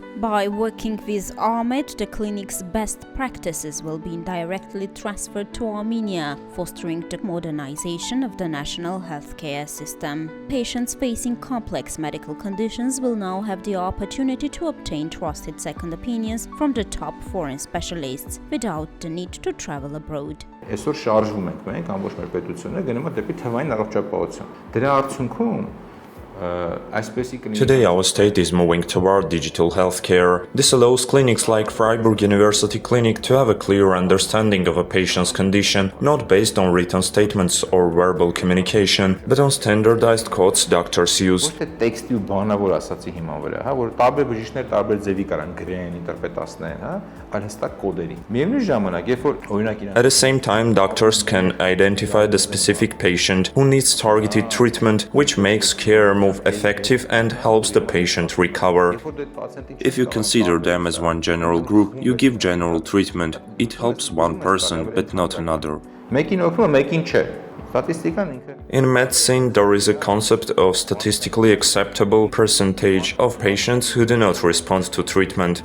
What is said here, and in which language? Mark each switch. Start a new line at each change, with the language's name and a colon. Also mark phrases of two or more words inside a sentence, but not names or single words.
English: By working with ARMED, the clinic's best practices will be directly transferred to Armenia, fostering the modernization of the national healthcare system. Patients facing complex medical conditions will now have the opportunity to obtain trusted second opinions from the top foreign specialists without the need to travel abroad.
Armenian: Այսօր շարժվում ենք մենք ամբողջ մեր պետությունը գնում է դեպի թվային առողջապահություն։ Դրա արդյունքում
English: Today our state is moving toward digital healthcare. This allows clinics like Freiburg University Clinic to have a clear understanding of a patient's condition, not based on written statements or verbal communication, but on standardized codes doctors use.
Armenian: Տեքստի ու բանավոր ասացի հիման վրա, հա, որ տարբեր բժիշկներ տարբեր ձևի կարան գրեն, ինտերպրետացնեն, հա, այլ հստակ կոդերի։ Միևնույն ժամանակ, երբ որ օրինակ
English: At the same time, doctors can identify the specific patient who needs targeted treatment, which makes care more effective and helps the patient recover. If you consider them as one general group, you give general treatment. It helps one person, but not another. In medicine, there is a concept of statistically acceptable percentage of patients who do not respond to treatment.